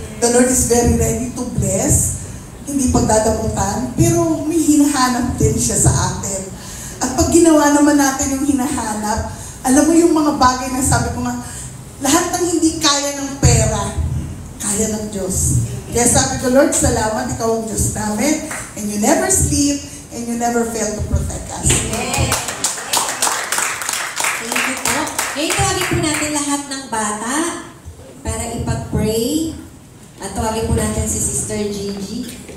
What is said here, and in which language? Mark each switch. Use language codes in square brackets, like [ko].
[en] The Lord is very ready to bless. [tl] Hindi pagdadamutan, pero may hinahanap din siya sa atin. At pag ginawa naman natin yung hinahanap, alam mo yung mga bagay na sabi ko nga, lahat ng hindi kaya ng pera, kaya ng Diyos. Kaya sabi ko, [en] Lord, [tl] salamat, ikaw ang Diyos namin, [en] and you never sleep, and you never fail to protect us. Thank you po. [tl] Ngayon tawagin po natin lahat ng bata para ipag-pray. At tawagin po natin si Sister Gigi.